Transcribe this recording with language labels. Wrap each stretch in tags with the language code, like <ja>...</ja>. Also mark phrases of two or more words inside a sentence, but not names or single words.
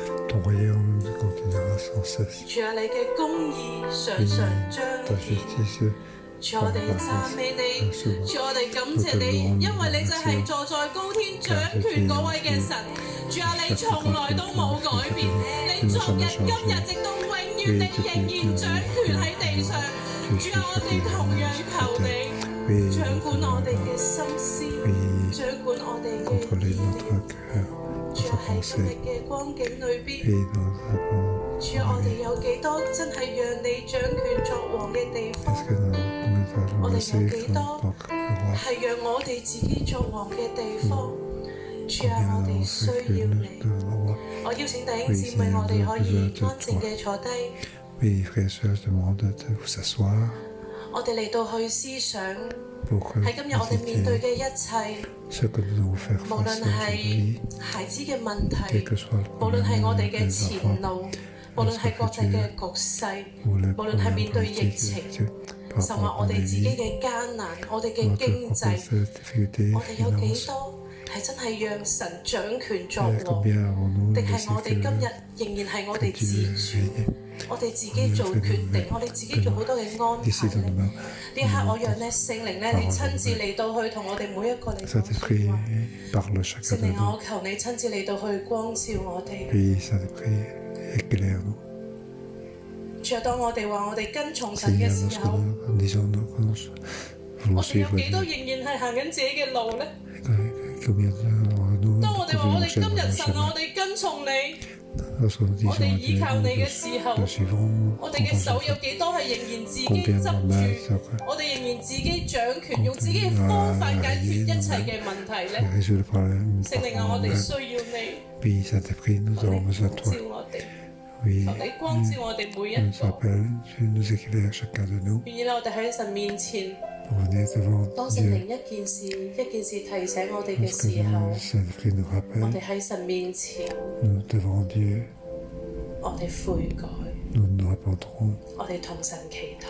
<fr>ton royaume continuera sans cesse.</fr> <yue>主啊，你嘅公義常常彰</yue> <fr>Ta</fr> <yue>顯。</yue> <fr>justice</fr> <yue>主我哋讚美你，主我哋感謝你，因為你就係坐在高天掌權嗰位嘅神。主啊，你從來都冇改變，你昨日、今日，直到永遠，你仍然掌權喺地上。主啊，我哋同樣求你掌管我哋嘅心思，掌管我哋嘅</yue> <fr>contrôler</fr> <yue>意</yue> <fr>notre</fr> <yue>念。</yue> <fr>cœur,</fr> <yue>主</yue> <fr>notre</fr> <yue>啊，喺今日</yue> <fr>pensée</fr> <yue>嘅光景裏邊，</yue> <fr>et dans</fr> <yue>主啊，我哋有幾多真係讓你掌權作王嘅地方？</yue> <fr>Est-ce que nous allons laisser comme tant que roi</fr> <yue>係讓我哋自己作王嘅地方。主啊，我哋需要你。</yue> <fr>de roi?</fr> <yue>我邀請弟兄姊妹，我哋可以安靜嘅坐低，</yue> <fr>Oui, frères et sœurs, je demande de vous asseoir</fr> <yue>我哋嚟到去思想</yue> <fr>pour que</fr> <yue>喺今日我哋面對</yue> <fr>méditer</fr> <yue>嘅一切，</yue> <fr>ce que nous devons faire</fr> <yue>無論</yue> <fr>face</fr> <yue>係</yue> <fr>aujourd'hui,</fr> <yue>孩子嘅問</yue> <fr>quel</fr> <yue>題，</yue> <fr>que soit le</fr> <yue>無論係我哋</yue> <fr>problème</fr> <yue>嘅</yue> <fr>des</fr> <yue>前</yue> <fr>enfants</fr> <yue>路，無論係國際嘅局勢，</yue> <fr>ou les</fr> <yue>無論係</yue> <fr>problèmes</fr> <yue>面對疫</yue> <fr>politiques</fr> <yue>情，</yue> <fr>par</fr> <yue>甚或</yue> <fr>rapport</fr> <yue>我</yue> <fr>à</fr> <yue>哋</yue> <fr>la</fr> <yue>自己</yue> <fr>vie,</fr> <yue>嘅艱難，我哋嘅</yue> <fr>notre</fr> <yue>經濟，</yue> <fr>propre difficulté,</fr> <yue>我哋有幾</yue> <fr>finance,</fr> <yue>多係真係讓神掌權作</yue> <fr>et</fr> <yue>王？</yue> <fr>combien avons-nous</fr> <yue>定</yue> <fr>laissé</fr> <yue>係我哋</yue> <fr>que</fr> <yue>今日仍然係我哋</yue> <fr>que</fr> <yue>自</yue> <fr>Dieu</fr> <yue>主，</yue> <fr>règne</fr> <yue>我哋自己做決定，我哋自己做好多嘅安</yue> <fr>ici</fr> <yue>排</yue> <fr>dans</fr> <yue>咧。</yue> <fr>nos</fr> <yue>呢</yue> <fr>mains?</fr> <yue>一刻，我讓咧聖靈咧，你親自嚟到去同我哋每一個嚟講</yue> <fr>Saint-Esprit</fr> <yue>説話。</yue> <fr>parle chacun</fr> <yue>聖</yue> <fr>de</fr> <yue>靈啊，</yue> <fr>nous.</fr> <yue>我求你親自嚟到去光照我哋。</yue> <fr>Oui, Saint-Esprit, éclaire-nous.</fr> <yue>主啊，當我哋話我哋跟從神嘅</yue> <fr>Seigneur,</fr> <yue>時</yue> <fr>lorsque</fr> <yue>候，</yue> <fr>nous disons que nous voulons</fr> <yue>我哋有</yue> <fr>suivre</fr> <yue>幾多</yue> <fr>Dieu,</fr> <yue>仍然係行緊自己嘅路咧？</yue> <fr>combien nous</fr> <yue>當我哋話我</yue> <fr>voulons</fr> <yue>哋今</yue> <fr>suivre</fr> <yue>日</yue> <fr>nos</fr> <yue>神啊，</yue> <fr>chemins?</fr> <yue>我哋跟從你，</yue> <fr>Lorsque nous</fr> <yue>我</yue> <fr>disons</fr> <yue>哋</yue> <fr>à</fr> <yue>依</yue> <fr>Dieu,</fr> <yue>靠你嘅</yue> <fr>nous</fr> <yue>時候，</yue> <fr>le suivrons,</fr> <yue>我哋嘅手</yue> <fr>prendrons</fr> <yue>有</yue> <fr>son</fr> <yue>幾多係仍然自己</yue> <fr>Combien</fr> <yue>執</yue> <fr>nos mains</fr> <yue>住？</yue> <fr>seraient</fr> <yue>我哋仍然自己掌權，用自己嘅方法解決一切嘅問題咧？</yue> <fr>résoudre le problème</fr> <yue>聖靈啊，我</yue> <fr>par</fr> <yue>哋</yue> <fr>nous-mêmes.</fr> <yue>需要你，</yue> <fr>Oui, Saint-Esprit, nous</fr> <yue>求</yue> <fr>avons</fr> <yue>你</yue> <fr>besoin</fr> <yue>光</yue> <fr>de</fr> <yue>照</yue> <fr>toi.</fr> <yue>我哋，</yue> <fr>Oui,</fr> <yue>求你光照我哋每一</yue> <fr>tu nous</fr> <yue>個。</yue> <fr>appelles, tu nous éclaires chacun de nous</fr> <yue>願意咧，我哋喺神面前，</yue> <fr>pour venir devant</fr> <yue>當聖</yue> <fr>Dieu.</fr> <yue>靈一件事提醒我哋嘅</yue> <fr>Lorsque</fr> <yue>時候，</yue> <fr>Saint-Esprit nous</fr> <yue>我</yue> <fr>rappelle,</fr> <yue>哋喺神面前，</yue> <fr>nous devant Dieu,</fr> <yue>我哋悔改，</yue> <fr>nous nous répondrons,</fr> <yue>我哋同神祈禱。</yue>